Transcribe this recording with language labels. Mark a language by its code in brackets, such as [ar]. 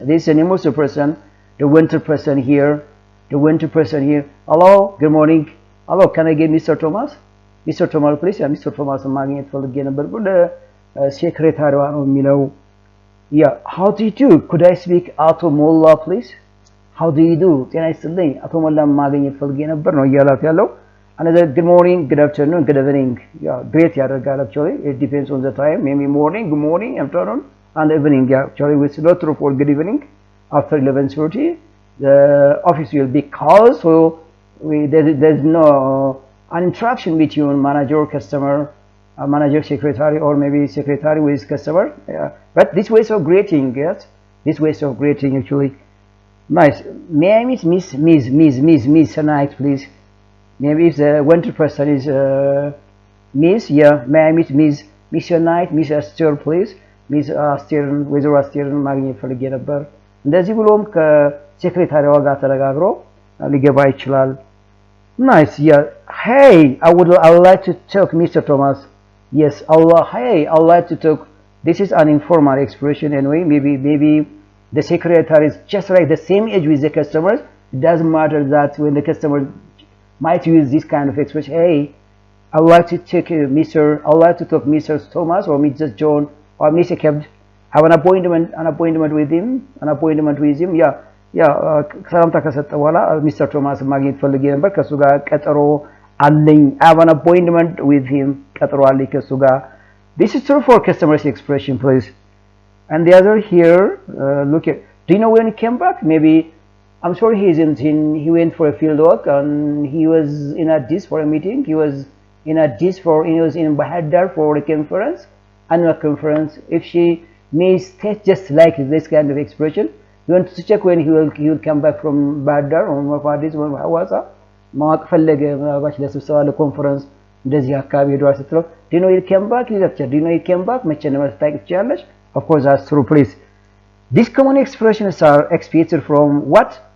[en] This is the name of the person, the winter person here. The winter person here. Hello, good morning. Hello, can I get Mr. Thomas? Mr. Thomas, please. Yeah, Mr. [am] Thomas ማግኘት ፈልጌ ነበር ብሎ secretary ነው የሚለው። [en] Yeah, how do you do? Could I speak አቶ ሞላ, please? How do you do? [am] ጤና ይስጥልኝ አቶ ሞላ ማግኘት ፈልጌ ነበር ነው እያላት ያለው። [en] Another good morning, good afternoon, good evening. Yeah, great ያደርጋል actually. It depends on the time. Maybe morning, good morning, afternoon, and evening. Yeah, actually we not true for good evening after 11:30. The office will be closed, so there's no an interaction between manager, customer, manager, secretary, or maybe secretary with customer. Yeah. But this way of greeting, yes, this way of greeting actually. Nice. May I meet Miss tonight, please? Maybe if the winter person is Miss, yeah. May I meet Miss tonight, Miss Esther, please? [am] Miss Esther, ወይዘሮ አስቴር ማግኘት ፈልጌ ነበር። እንደዚህ ብሎም ከሴክሬታሪዋ ጋር ተነጋግሮ ሊገባ ይችላል። [en] Nice, yeah. Hey, I would like to talk Mr. Thomas. Yes, hey, I would like to talk. This is an informal expression anyway. Maybe the secretary is just like the same age with the customers. It doesn't matter that when the customer might use this kind of expression. Hey, I would like to talk Mr. Thomas or Mr. John or Mr. Kebd. Have an appointment with him. [am] Yeah, ሰላምታ ከሰጠ በኋላ ሚስተር ቶማስ ማግኘት ፈልጌ ነበር ከሱ ጋር ቀጠሮ አለኝ። [en] I have an appointment with him. [am] ቀጠሮ አለኝ ከሱ ጋር. [en] This is true for customers expression, please. And the other here, look at, do you know when he came back? Maybe, I'm sorry he isn't in, he went for a field work and he was in Addis for a meeting. He was in Bahar Dar for a conference, annual conference. If she may state just like this kind of expression, you want to check when he will come back from Bahar Dar or Addis or Hawassa. [am] ማወቅ ፈለገ ምናልባት ለስብሰባ ለኮንፈረንስ እንደዚህ አካባቢ ሄዷል ስትለው [en] do you know he came back? Do you know he came back? [am] መቼ ነው መስታወቅ ትችላለሽ? [en] Of course, that's true, please. These common expressions are expected from what?